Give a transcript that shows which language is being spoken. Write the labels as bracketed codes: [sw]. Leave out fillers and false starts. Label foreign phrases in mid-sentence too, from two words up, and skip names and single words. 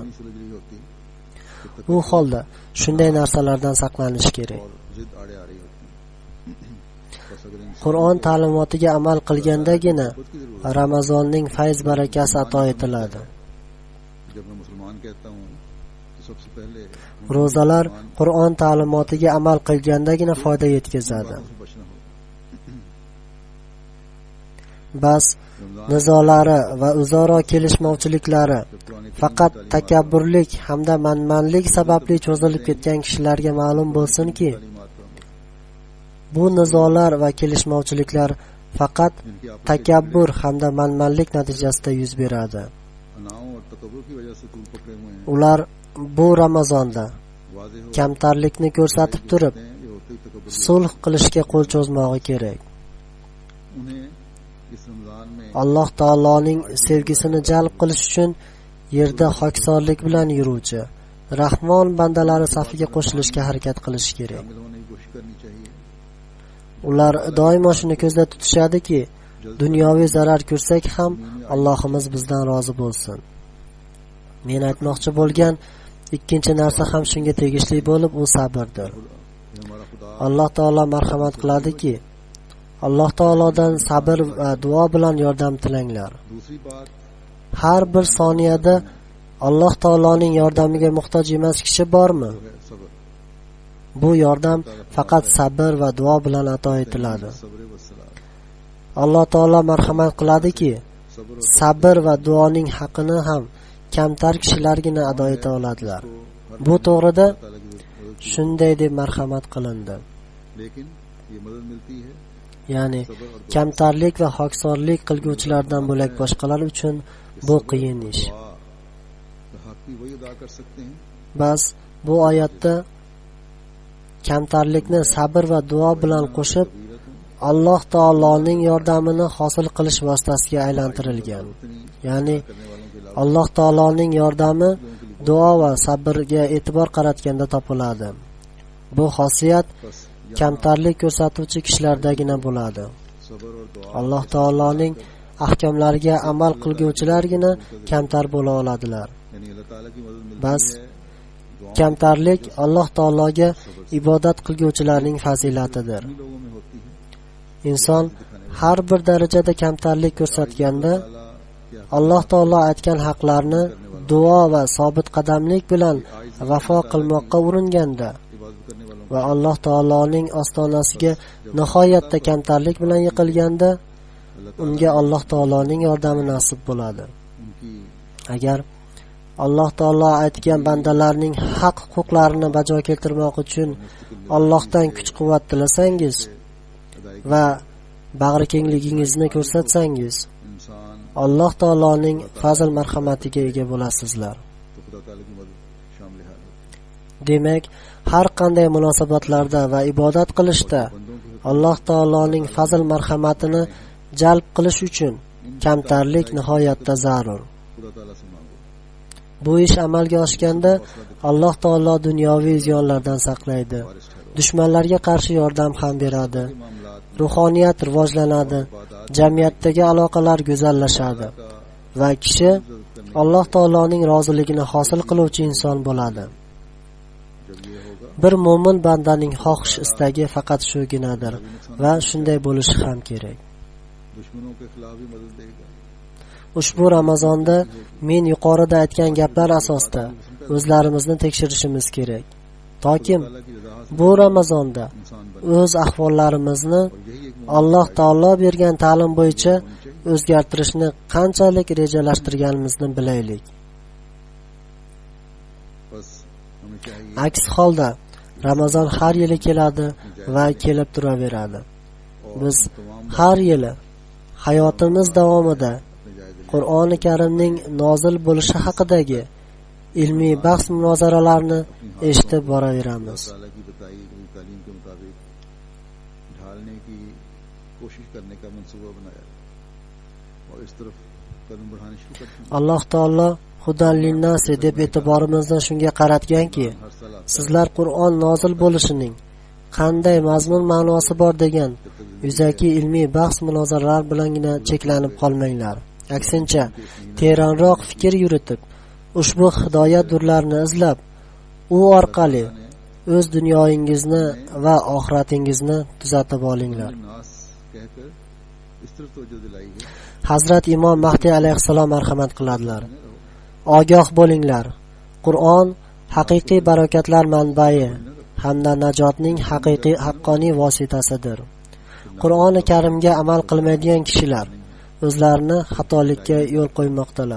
[ur] نہیں سلجھ رہی ہوتی [uz] U holda shunday narsalardan saqlanish kerak. [ur] اور ضد آڑے آ رہی ہوتی بس اگر انسان [uz] Qur'on ta'limotiga amal qilgandagina [ur] خود کی ضرورت [uz] Ramazonning fayz barakasi ato etiladi. [ur] جب میں مسلمان کہتا ہوں تو سب سے پہلے [uz] Ro'zalar Qur'on ta'limotiga amal qilgandagina foyda yetkazadi. [ur] سے بچنا ہوگا [uz] Bas nizolari va o'zaro kelishmovchiliklari faqat takabburlik hamda manmanlik sababli cho'zilib ketgan kishilarga ma'lum bo'lsinki, bu nizolar va kelishmovchiliklar faqat takabbur hamda manmanlik natijasida yuz beradi. [ur] اناؤں اور تکبر کی وجہ سے طول پکڑے ہوئے ہیں [uz] Ular bu Ramazonda [ur] واضح ہو [uz] kamtarlikni ko'rsatib turib, [ur] جاتے ہیں یہ ہوتے ہی تکبر [uz] sulh qilishga qo'l cho'zmog'i kerak. [ur] انہیں اس رمضان میں [uz] Alloh taoloning sevgisini jalb qilish uchun yerda xoksorlik bilan yuruvchi Rahmon bandalari safiga qo'shilishga harakat qilish kerak. [ur] شامل ہونے کی کوشش کرنی چاہیے [uz] Ular doimo shuni ko'zda tutishadiki, dunyoviy zarar ko'rsak ham Allohimiz bizdan rozi bo'lsin. Men aytmoqchi bo'lgan ikkinchi narsa ham shunga tegishli bo'lib, u sabrdir. [ur] یہ ہمارا خدا [uz] Alloh taolo marhamat qiladiki, Alloh taolodan sabr va duo bilan yordam tilanglar. [ur] دوسری بات [uz] Har bir soniyada Alloh taoloning yordamiga muhtoj emas kishi bormi? [ur] جو ہے صبر [uz] Bu yordam faqat sabr va duo bilan ato etiladi. [ur] صبر و صلات [uz] Alloh taolo marhamat qiladiki, [ur] सब्र [uz] sabr va duoning haqini ham kamtar kishilargina ado eta oladilar. Bu to'g'rida [ur] تعالیٰ کی مدد [uz] shunday deb marhamat qilindi. [ur] لیکن یہ مدد ملتی ہے [uz] Ya'ni kamtarlik va xoksorlik qilguvchilardan bo'lak boshqalar uchun bu qiyin ish. [ur] دعا کا حق بھی وہی ادا کر سکتے ہیں [uz] Bas bu oyatda kamtarlikni sabr va duo bilan qo'shib Alloh taoloning yordamini hosil qilish vositasiga aylantirilgan. Ya'ni Alloh taoloning yordami duo va sabrga e'tibor qaratganda topiladi. Bu xosiyat kamtarlik ko'rsatuvchi kishilardagina bo'ladi. [ur] صبر اور دعا [uz] Alloh taoloning ahkomlariga amal qilguvchilargina kamtar bo'la oladilar. [ur] یعنی اللہ تعالیٰ کی مدد ملتی [uz] Bas [ur] ہے دعا [uz] kamtarlik Alloh taologa ibodat qilguvchilarning fazilatidir. [ur] انہیں لوگوں میں ہوتی ہے [uz] Inson har bir darajada kamtarlik ko'rsatganda [ur] تعالیٰ کیا [uz] Alloh taolo aytgan haqlarni duo va sobit qadamlik bilan vafo qilmoqqa uringanda [ur] عبادت کرنے والوں [uz] va Alloh taoloning ostonasiga nihoyatda kamtarlik bilan yiqilganda unga Alloh taoloning yordami nasib bo'ladi. [ur] उनकी [uz] Agar Alloh taolo aytgan bandalarning haq huquqlarini bajo keltirmoq uchun Allohdan kuch-quvvat tilasangiz va bag'rikengligingizni ko'rsatsangiz, [ur] इंसान [uz] Alloh taoloning fazl marhamatiga ega bo'lasizlar. [ur] تو خدا تعالیٰ کی مدد شامل ہے. [uz] Demak, har qanday munosabatlarda va ibodat qilishda Alloh taoloning fazl marhamatini jalb qilish uchun kamtarlik nihoyatda zarur. [ur] خدا تعالیٰ سے مانگو. [uz] Bu ish amalga oshganda Alloh taolo dunyoviy ziyonlardan saqlaydi. Dushmanlarga qarshi yordam ham beradi. Ruhoniyat rivojlanadi, jamiyatdagi aloqalar go'zallashadi va kishi Alloh taoloning roziligini hosil qiluvchi inson bo'ladi. Bir mo'min bandaning xohish istagi faqat shuginadir va shunday bo'lishi ham kerak. [ur] دشمنوں کے خلاف بھی مدد دے گا. [uz] Ushbu Ramazonda men yuqorida aytgan gaplar asosida o'zlarimizni tekshirishimiz kerak. Toki bu Ramazonda o'z ahvollarimizni Alloh taolo bergan ta'lim bo'yicha o'zgartirishni qanchalik rejalashtirganimizni bilaylik. [ur] بس ہمیں چاہیے [uz] Aks holda Ramazon har yili keladi va kelib turaveradi. Biz har yili hayotimiz davomida Qur'oni Karimning nozil bo'lishi haqidagi ilmiy bahs munozaralarni eshitib boraveramiz. [ur] تعالیٰ کی بتائی ہوئی تعلیم کے مطابق ڈھالنے کی کوشش کرنے کا منصوبہ بنایا اور اس طرف قدم بڑھانے شروع کرتے ہیں. [uz] Alloh taolo [ar] هدى للناس [uz] deb e'tiborimizni shunga qaratganki, sizlar Qur'on nozil bo'lishining qanday mazmun ma'nosi bor degan yuzaki ilmiy bahs munozaralar bilangina cheklanib qolmanglar. Aksincha, teranroq fikr yuritib, ushbu hidoyat durlarini izlab, u orqali o'z dunyoyingizni va oxiratingizni tuzatib olinglar. [ur] ناس کہہ کر اس طرف توجہ دلائی ہے. [uz] Hazrat Imom Mahdi alayhissalom marhamat qiladilar. Ogoh bo'linglar. Qur'on haqiqiy barakatlar manbai hamda najotning haqqoniy vositasidir. Qur'oni Karimga amal qilmaydigan kishilar o'zlarini xatolikka yo'l qo'ymoqdalar.